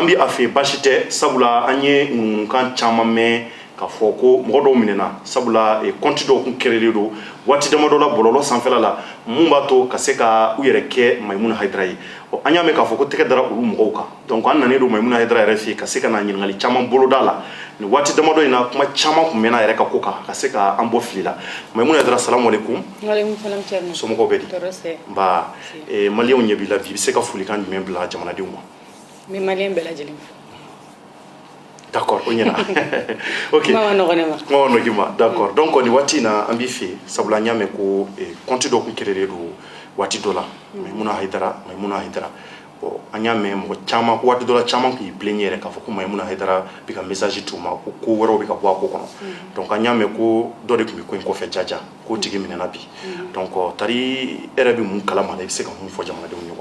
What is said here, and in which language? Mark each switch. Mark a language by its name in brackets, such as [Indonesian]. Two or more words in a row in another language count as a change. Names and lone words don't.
[Bambara] bi a fe basi tɛ sabula an ye ŋunukan caman mɛn ka fɔ ko mɔgɔ dɔw minɛna sabula compte dɔw kun kɛrɛlen don waati damadɔ la bɔlɔlɔ sanfɛla la mun b'a to ka se ka u yɛrɛ kɛ Maimuna Haidara ye an y'a mɛn k'a fɔ ko tɛgɛ dara olu mɔgɔw kan donc an nanen don Maimuna Haidara yɛrɛ fɛ ka se ka na ɲininkali caman boloda la ni waati damadɔ in na kuma caman kun mɛnna yɛrɛ ka ko kan ka se ka an bɔ fili la Maimuna Haidara [Arabic] السلام عليكم و عليكم السلام Thierno [Bambara] somɔgɔw bɛ di nba maliyɛnw ɲɛ b'i la bi i bɛ se ka folikan jumɛn bila jamanadenw ma n bɛ maliyɛn bɛɛ lajɛlen fo d'accord o ɲɛna ok kuma ma nɔgɔ ne ma kuma ma nɔgɔ i ma [French] d'accord donc [Bambara] ni waati in na an b'i fɛ sabula an y'a mɛn ko compte dɔ kun kɛrɛlen don waati dɔ la Maimuna Haidara bon an y'a mɛn mɔgɔ caman waati dɔ la caman kun y'i bilen yɛrɛ k'a fɔ ko Maimuna Haidara bɛ ka message t'u ma ko ko wɛrɛw bɛ ka bɔ a ko kɔnɔ donc an y'a mɛn ko dɔ de tun bɛ ko in kɔfɛ jaja k'o tigi minɛna bi donc tari e yɛrɛ bɛ mun kalama la i bɛ se ka mun fɔ jamanadenw ye wa